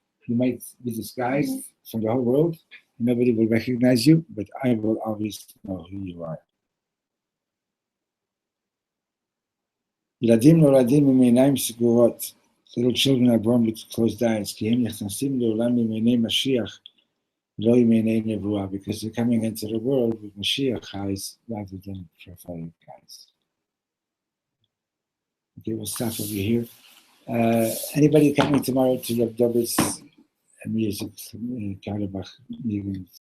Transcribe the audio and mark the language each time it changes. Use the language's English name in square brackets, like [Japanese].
[English] You might be disguised from the whole world, nobody will recognize you, but I will always know who you are. [Hebrew] ילדים נולדים עם עיניים סגורות. [English] Little children are born with closed eyes, [Hebrew] כי הם נכנסים לעולם עם עיני משיח, לא עם עיני נבואה, [English] because they're coming into the world with Moshiach eyes rather than prophetic eyes. Okay, we'll stop over here. Anybody coming tomorrow to Rav David's music, Karabach meeting?